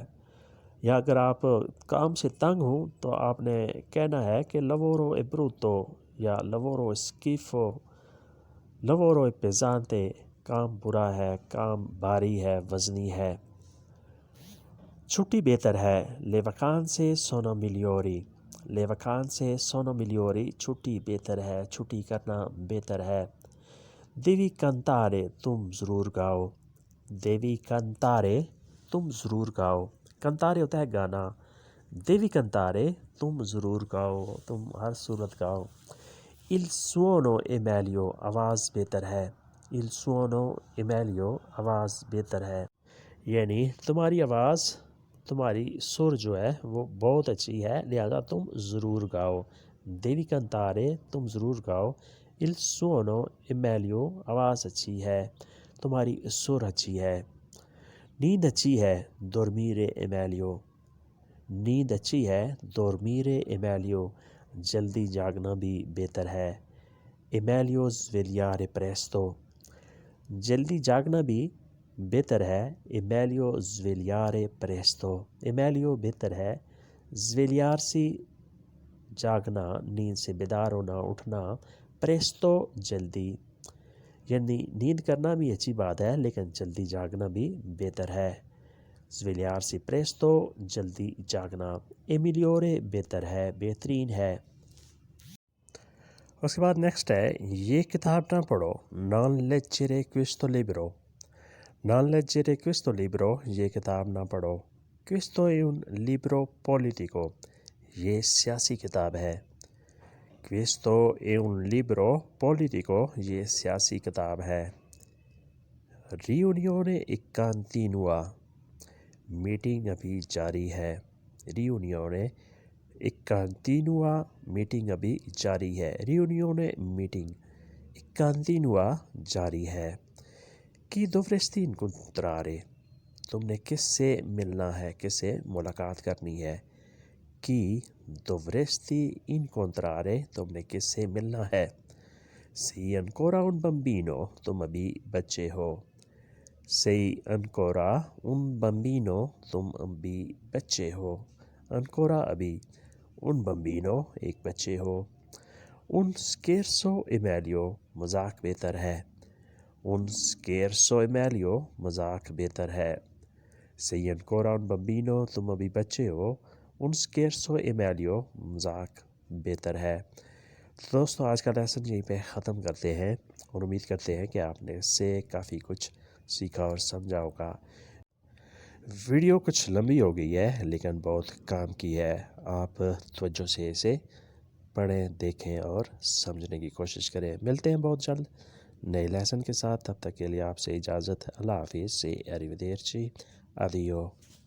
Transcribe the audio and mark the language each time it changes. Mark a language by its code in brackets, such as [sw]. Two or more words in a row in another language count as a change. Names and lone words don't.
[ur] یا اگر آپ کام سے تنگ ہوں تو آپ نے کہنا ہے کہ [it] lavoro è brutto [ur] یا [it] lavoro è schifo, lavoro è pesante, [ur] کام برا ہے, کام بھاری ہے, وزنی ہے. چھٹی بہتر ہے. [it] le vacanze sono migliori, le vacanze sono migliori, [ur] چھٹی بہتر ہے, چھٹی کرنا بہتر ہے. [it] devi cantare, [ur] تم ضرور گاؤ. [it] devi cantare, [ur] تم ضرور گاؤ. cantare ہوتا ہے گانا. [it] devi cantare, [ur] تم ضرور گاؤ, تم ہر صورت گاؤ. [it] il suono è meglio, [ur] آواز بہتر ہے. [it] il suono è meglio, [ur] آواز بہتر ہے. یعنی تمہاری آواز, تمہاری سر جو ہے وہ بہت اچھی ہے لہذا تم ضرور گاؤ. [it] devi cantare, [ur] تم ضرور گاؤ. [it] il suono è meglio, [ur] آواز اچھی ہے, تمہاری سر اچھی ہے. نیند اچھی ہے. [it] dormire è meglio, [ur] نیند اچھی ہے. [it] dormire è meglio, [ur] جلدی جاگنا بھی بہتر ہے. [it] è meglio svegliare presto, [ur] جلدی جاگنا بھی بہتر ہے. [it] è meglio svegliare presto, è meglio [ur] بہتر ہے. svegliarsi جاگنا, نیند سے بیدار ہونا, اٹھنا. presto جلدی, یعنی نیند کرنا بھی اچھی بات ہے لیکن جلدی جاگنا بھی بہتر ہے. [it] svegliarsi presto, [ur] جلدی جاگنا. [it] è migliore [ur] بہتر ہے, بہترین ہے. اس کے بعد نیکسٹ ہے یہ کتاب نہ پڑھو. [it] non leggere questo libro, non leggere questo libro, [ur] یہ کتاب نہ پڑھو. [it] questo è un libro politico, [ur] یہ سیاسی کتاب ہے. [it] questo è un libro politico, [ur] یہ سیاسی کتاب ہے. [it] riunione è continua, [ur] میٹنگ ابھی جاری ہے. [it] riunione è continua, [ur] میٹنگ ابھی جاری ہے. riunione میٹنگ, [it] è continua [ur] جاری ہے. [it] chi dovresti incontrare, [ur] تم نے کس سے ملنا ہے, کس سے ملاقات کرنی ہے. [it] chi dovresti incontrare, [ur] تم نے کس سے ملنا ہے. [it] sei ancora un bambino, [ur] تم ابھی بچے ہو. [it] sei ancora un bambino, [ur] تم ابھی بچے ہو. ancora ابھی. [it] un bambino [ur] ایک بچے ہو. [it] un scherzo è meglio, [ur] مذاق بہتر ہے. [it] un scherzo è meglio, [ur] مذاق بہتر ہے. [it] sei ancora un bambino, [ur] تم ابھی بچے ہو. [it] un scherzo è meglio, [ur] مذاق بہتر ہے. تو دوستو آج کا لیسن یہیں پہ ختم کرتے ہیں اور امید کرتے ہیں کہ آپ نے اس سے کافی کچھ سیکھا اور سمجھا ہوگا. ویڈیو کچھ لمبی ہو گئی ہے لیکن بہت کام کی ہے. آپ توجہ سے اسے پڑھیں, دیکھیں اور سمجھنے کی کوشش کریں. ملتے ہیں بہت جلد نئے لیسن کے ساتھ. تب تک کے لیے آپ سے اجازت. اللہ حافظ. [it] سے arrivederci, addio.